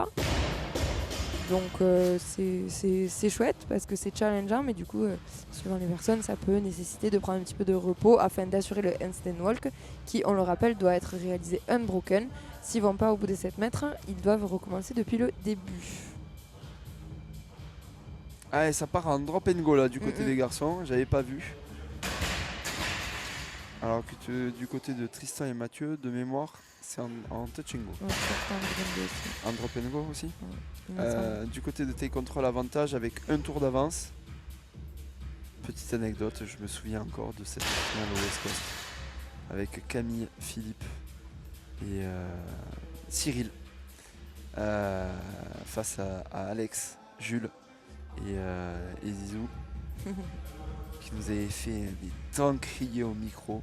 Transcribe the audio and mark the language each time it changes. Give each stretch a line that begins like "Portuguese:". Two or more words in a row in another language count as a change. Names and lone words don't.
French: Donc c'est chouette parce que c'est challengeant, mais du coup, suivant les personnes, ça peut nécessiter de prendre un petit peu de repos afin d'assurer le
English: handstand walk
French: qui, on le rappelle, doit être réalisé unbroken. S'ils vont pas au bout des 7 mètres, ils doivent recommencer depuis le début. Ah, et ça part en
English: drop and go
French: là du côté des garçons, j'avais pas vu. Alors que du côté de Tristan et Mathieu, de mémoire, c'est en
English: touch and go.
French: Ouais, c'est un grand aussi. En
English: drop and go
French: aussi. Il me semble. Du côté de Take Control, avantage avec un tour d'avance. Petite anecdote, je me souviens encore de cette finale au West Coast avec Camille, Philippe et Cyril face à Alex, Jules et Zizou qui nous avaient fait des temps crier au micro.